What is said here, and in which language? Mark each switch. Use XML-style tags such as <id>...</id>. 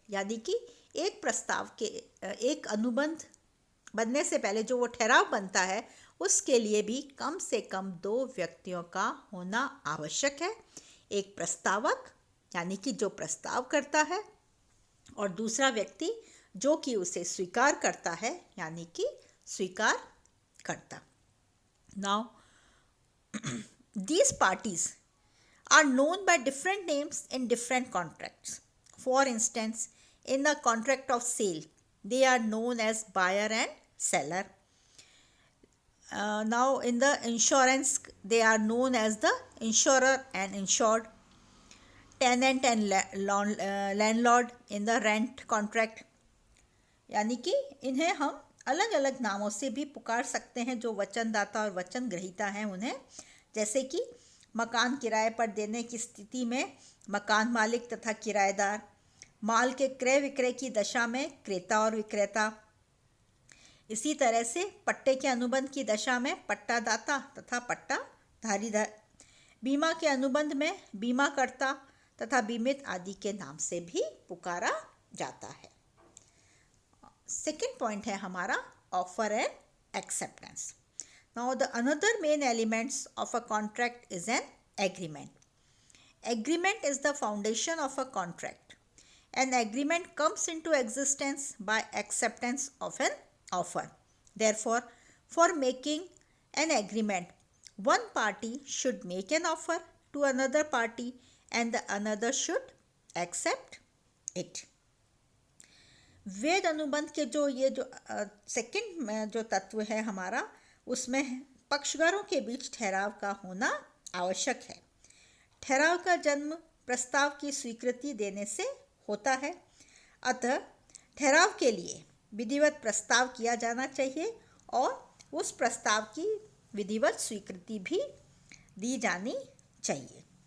<hi>यानी कि एक प्रस्ताव के एक अनुबंध बनने से पहले जो वो ठहराव बनता है उसके लिए भी कम से कम 2 व्यक्तियों का होना आवश्यक है। एक प्रस्तावक यानी कि जो प्रस्ताव करता है और दूसरा व्यक्ति जो कि उसे स्वीकार करता है यानी कि स्वीकार करता। Now</hi> <en>these parties are known by different names in different contracts. For instance, in a contract of sale, they are known as buyer and seller. Now, in the insurance, they are known as the insurer and insured. Tenant and landlord in the rent contract.</en> <hi>यानी कि इन्हें हम अलग अलग नामों से भी पुकार सकते हैं, जो वचनदाता और वचन ग्रहीता हैं उन्हें। जैसे कि मकान किराए पर देने की स्थिति में मकान मालिक तथा किराएदार, माल के क्रय विक्रय की दशा में क्रेता और विक्रेता। इसी तरह से पट्टे के अनुबंध की दशा में पट्टादाता तथा पट्टाधारी, बीमा के अनुबंध में बीमाकर्ता तथा बीमित आदि के नाम से भी पुकारा जाता है। सेकेंड पॉइंट है हमारा offer and acceptance.</hi> <en>Now the another main elements of a contract is an agreement. Agreement is the foundation of a contract. An agreement comes into existence by acceptance of an offer. Therefore, for making an agreement, one party should make an offer to another party and the another should accept it.</en> <hi>वेद अनुबंध के जो second जो तत्व है हमारा, उसमें पक्षकारों के बीच ठहराव का होना आवश्यक है. ठहराव का जन्म प्रस्ताव की स्वीकृति देने से होता है. अतः ठहराव के लिए विधिवत प्रस्ताव किया जाना चाहिए और उस प्रस्ताव की विधिवत स्वीकृति भी दी जानी चाहिए.</hi>